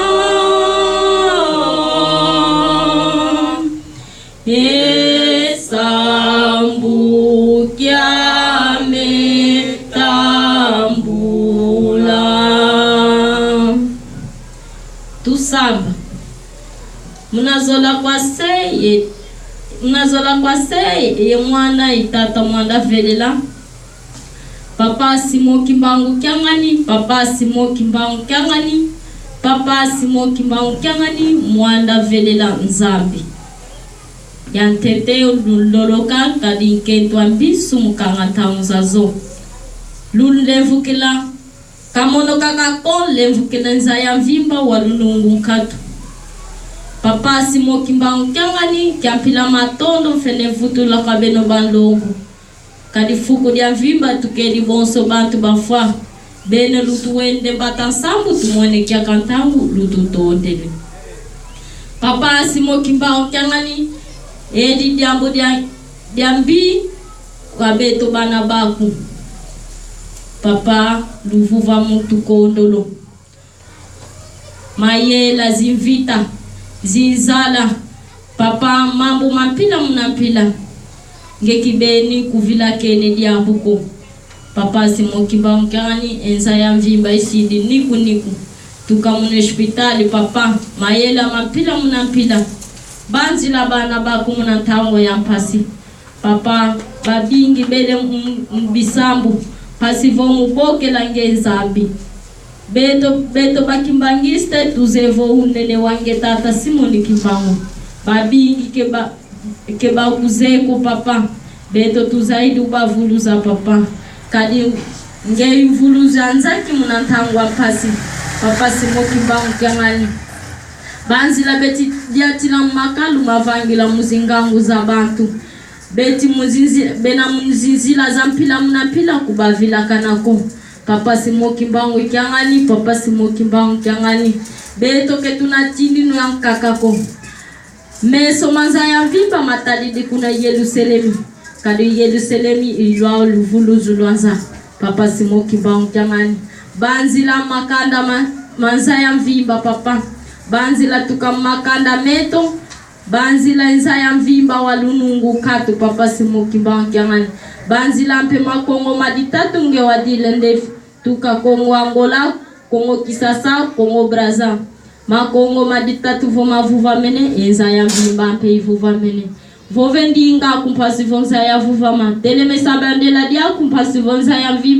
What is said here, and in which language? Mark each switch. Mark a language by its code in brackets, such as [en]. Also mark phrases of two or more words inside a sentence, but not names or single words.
[kg] esambu kyame tusamba munazola kwa seye ye mwana itata mwanda velela papa simo kimbangu kyangani papa simo kimbangu kyangani papa simo kimbangu kyangani mwanda velela Nzambi yantete loloka kadinkentwa mbisu mukanga taunzazo lulevukila kamono kakakon levukila nzaya mvimba walunungu nkatu papa simo kimbangu kyangani kyampila matondo fene vutula kabeno bandongo kadifuku dia mvimba tukedi bonso bantu bafwa bene lutu wende batansambu tumone kya kantangu lutu tondele papa simo kimbangu kyangani edi diambo diambi kwa beto bana baku papa luvuva mutu kondolo mayela zinvita zinzala papa mambo mampila munapila ngekibeni kuvila kene diambuko papa simo kimbangu kyangani enza ya mvimba isidi niku tukamune hospitali papa mayela mampila munapila banzi la bana baku muna tango ya mpasi papa babingi bele mbisambu pasivo muboke la Nzambi beto bakimbangiste tuzevo unene wange tata Simoni Kimbangu babingi keba kuzeko papa beto tuzaidi ubavuluza papa kadi ngei vuluza nzaki muna tango ya mpasi papa Simoni Kimbangu kyangani banzi la beti diatila makalu mavangila muzingangu za bantu beti muzinzi bena muzinzila za mpila munapila kubavila kanako papa simo kimbangu kyangani papa simo kimbangu kyangani beto ketuna tindinu ya kakako meso manza ya vimba matalidi kuna Yerusalemi kadi Yerusalemi ilwa luvulu zulwanza papa simo kimbangu kyangani banzi la makanda manza ya mvimba papa banzi la tukamakanda meto banzi la nza ya mvimba walunungu katu papa simo kimbangu kyangani banzi la mpe makongo maditatu nge wadile ndefu tuka Kongo Angola Kongo Kisasa Kongo Braza makongo maditatu voma vuva mene enza ya mvimba mpe vuva mene vovendinga kumpasi vonza ya vuva ma tele mesabandela dia kumpasi vonza ya mvimba